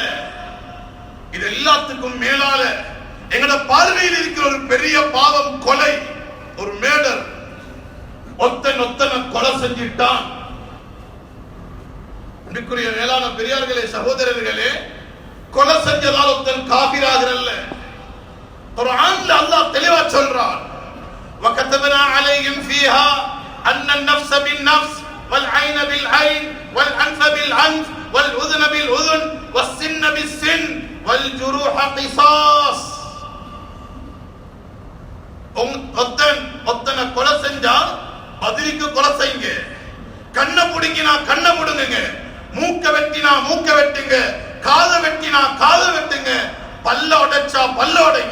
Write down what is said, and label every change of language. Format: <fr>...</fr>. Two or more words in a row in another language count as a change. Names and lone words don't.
<ta>இது எல்லாத்துக்கும் மேலால எங்கட பார்வையில் இருக்கிற ஒரு பெரிய பாவம் கொலை, ஒரு மேடர். ஒத்தனை கொலை செஞ்சிட்டான். அன்பிற்குரிய மேலான பெரியார்களே, சகோதரர்களே, கொலை செஞ்சதால் ஒருத்தன் காபிராகிறல்ல. குர்ஆன்ல அல்லாஹ் தெளிவா சொல்றான்,</ta> <ar>وَكَتَبْنَا عَلَيْهِمْ فِيهَا أَنَّ النَّفْسَ بِالنَّفْسِ وَالْعَيْنَ بِالْعَيْنِ وَالْأَنْفَ بِالْأَنْفِ وَالْأُذُنَ بِالْأُذُنِ وَالسِّنَّ بِالسِّنِّ وَالْجُرُوحَ قِصَاص.</ar> <ta>ஒத்தனை கொலை செஞ்சா பதிலுக்கு கொலை செய்யுங்க. கண்ணை புடுங்கினா கண்ணை புடுங்குங்க, மூக்க வெட்டினா மூக்க வெட்டுங்க, காதை வெட்டினா காதை வெட்டுங்க, பல்ல உடைச்சா பல்ல உடைங்க.</ta>